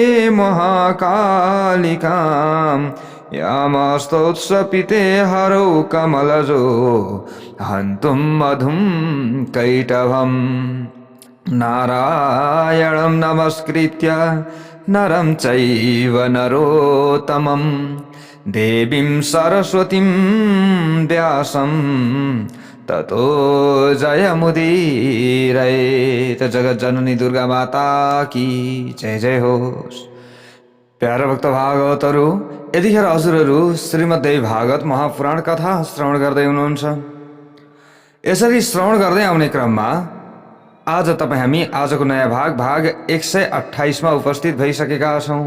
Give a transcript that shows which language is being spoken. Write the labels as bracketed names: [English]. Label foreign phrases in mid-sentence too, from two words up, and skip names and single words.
[Sanskrit] महाकालिकां यामस्तोत्सपिते हरौ कमलजो हन्तुं मधुं कैटभम् नारायणं नमस्कृत्य नरं चैव नरोत्तमं देवीं सरस्वतीं व्यासं ततो जयमुदीरयेत। [Nepali] जगज्जननी दुर्गा [Hindi] माता की जय जय [Nepali] होस्। प्यारा भक्त भागवतहरू, यतिखेर हजुरहरू श्रीमद्देवी भागवत महापुराण कथा श्रवण गर्दै हुनुहुन्छ। यसरी श्रवण गर्दै आउने क्रममा आज हामी आजको नयाँ भाग 128 मा उपस्थित भइसकेका छौं।